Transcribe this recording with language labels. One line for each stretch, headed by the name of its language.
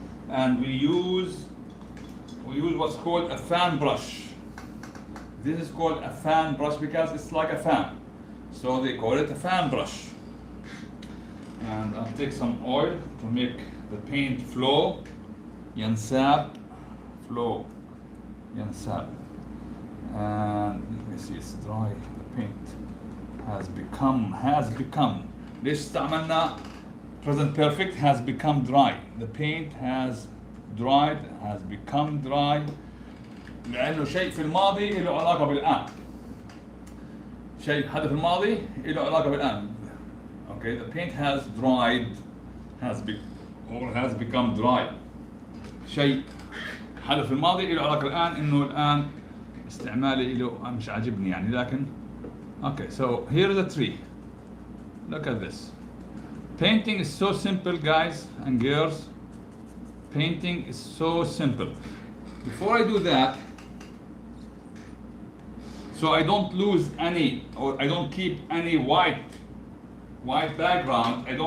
English: And we use what's called a fan brush. This is called a fan brush because it's like a fan. So they call it a fan brush. And I'll take some oil to make the paint flow.
Arabic: ينساب, flow, ينساب.
English: And let me see, it's dry. The paint has become.
Arabic: ليش استعملنا
English: present perfect? Has become dry. The paint has dried, has become dry.
Arabic: لأنه شيء في الماضي له علاقة بالآن. شيء حدث في الماضي له علاقة بالآن.
English: Okay, the paint has dried, has become dry.
Arabic: شيء حدث في الماضي له علاقة الآن، إنه الآن استعمالي له مش عاجبني يعني، لكن
English: okay, so here's a tree. Look at this. Painting is so simple, guys and girls. Painting is so simple. Before I do that, so I don't lose any, or I don't keep any white background.